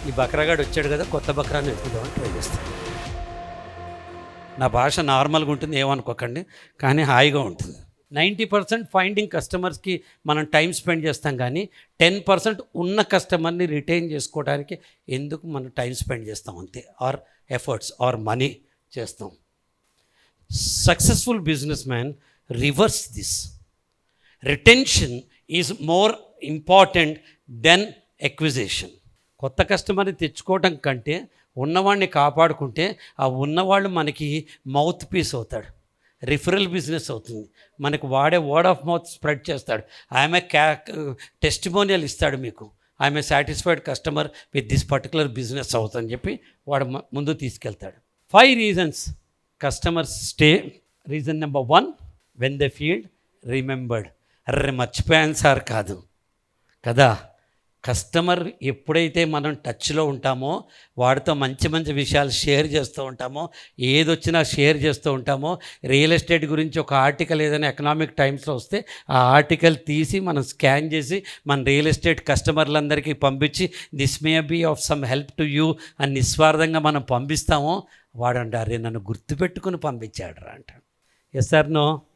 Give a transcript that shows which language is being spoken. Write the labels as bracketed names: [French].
[Telugu] ఈ బక్రాగాడు వచ్చాడు కదా, కొత్త బక్రాన్ని ఎత్తుదామని ట్రై చేస్తాం. నా భాష నార్మల్గా ఉంటుంది ఏమనుకోకండి, కానీ హాయిగా ఉంటుంది. 90% ఫైండింగ్ కస్టమర్స్కి మనం టైం స్పెండ్ చేస్తాం, కానీ 10% ఉన్న కస్టమర్ని రిటైన్ చేసుకోవడానికి ఎందుకు మనం టైం స్పెండ్ చేస్తాం అంతే, [English] our efforts our money [Telugu] చేస్తాం. [English] Successful businessman reverse this. Retention is more important than acquisition. [Telugu] కొత్త కస్టమర్ని తెచ్చుకోవడం కంటే ఉన్నవాడిని కాపాడుకుంటే ఆ ఉన్నవాళ్ళు మనకి మౌత్ పీస్ అవుతాడు, రిఫరల్ బిజినెస్ అవుతుంది, మనకు వాడే వర్డ్ ఆఫ్ మౌత్ స్ప్రెడ్ చేస్తాడు, ఆమె టెస్టిమోనియల్ ఇస్తాడు, మీకు ఆమె [English] satisfied customer with this particular business [Telugu] అవుతుందని చెప్పి వాడు ముందు తీసుకెళ్తాడు. [English] 5 reasons customers stay. Reason number 1, when they feel remembered. [Telugu] Array మర్చిపోయాను సార్ కాదు కదా. కస్టమర్ ఎప్పుడైతే మనం టచ్లో ఉంటామో, వాడితో మంచి మంచి విషయాలు షేర్ చేస్తూ ఉంటామో, ఏదొచ్చినా షేర్ చేస్తూ ఉంటామో, రియల్ ఎస్టేట్ గురించి ఒక ఆర్టికల్ ఏదైనా ఎకనామిక్ టైమ్స్లో వస్తే ఆ ఆర్టికల్ తీసి మనం స్కాన్ చేసి మన రియల్ ఎస్టేట్ కస్టమర్లందరికీ పంపించి [English] this may be of some help to you [Telugu] అని నిస్వార్థంగా మనం పంపిస్తామో, వాడంటారే నన్ను గుర్తుపెట్టుకుని పంపించాడు రా అంటాడు. [English] Yes sir no?